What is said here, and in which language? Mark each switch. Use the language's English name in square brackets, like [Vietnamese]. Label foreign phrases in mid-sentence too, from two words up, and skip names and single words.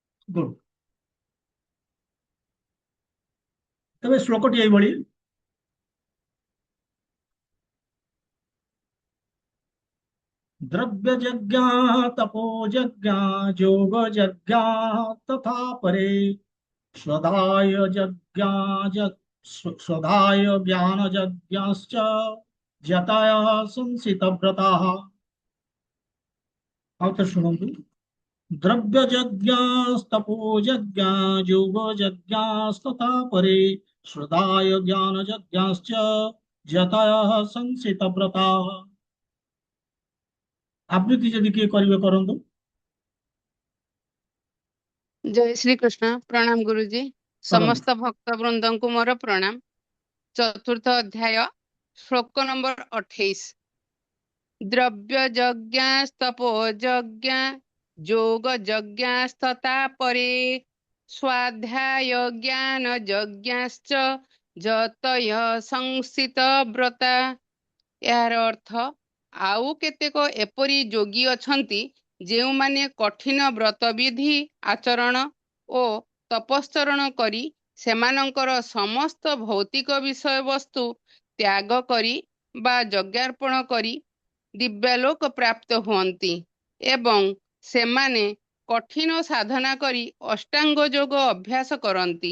[Odia] ଗୁଡ୍। ତେବେ ଶ୍ଲୋକଟି ଏଇଭଳି। [Sanskrit] द्रव्य जज्ञा तपो जज्ञा जोग जज्ञा तथा परे स्वधाय जज्ञा स्वधाय ज्ञान जज्ञाश्च जतय संसित व्रताः। [Odia] ଆଉ ଥରେ ଶୁଣନ୍ତୁ। [Sanskrit] द्रव्य जज्ञास्तपो जज्ञा जोग जज्ञास्तथा परे श्रदाय ज्ञान जज्ञाश्च जतयः संसित व्रता। [Odia] ଆବୃତ୍ତି ଯଦି କିଏ କରିବେ କରନ୍ତୁ। [Hindi] जय श्री कृष्ण। प्रणाम गुरुजी। [Odia] କରନ୍ତୁ। [Hindi] समस्त भक्त वृंद को मोर प्रणाम। चतुर्थ अध्याय श्लोक नंबर 28। [Sanskrit] द्रव्य यज्ञस्तपो यज्ञ जोग यज्ञस्तथा परे स्वाध्याय ज्ञान यज्ञश्च जतय संसित व्रता। [Odia] ଏହାର ଅର୍ଥ ଆଉ କେତେକ ଏପରି ଯୋଗୀ ଅଛନ୍ତି ଯେଉଁମାନେ କଠିନ ବ୍ରତବିଧି ଆଚରଣ ଓ ତପଶ୍ଚରଣ କରି ସେମାନଙ୍କର ସମସ୍ତ ଭୌତିକ ବିଷୟବସ୍ତୁ ତ୍ୟାଗ କରି ବା ଯଜ୍ଞାର୍ପଣ କରି ଦିବ୍ୟାଲୋକ ପ୍ରାପ୍ତ ହୁଅନ୍ତି ଏବଂ ସେମାନେ କଠିନ ସାଧନା କରି ଅଷ୍ଟାଙ୍ଗ ଯୋଗ ଅଭ୍ୟାସ କରନ୍ତି।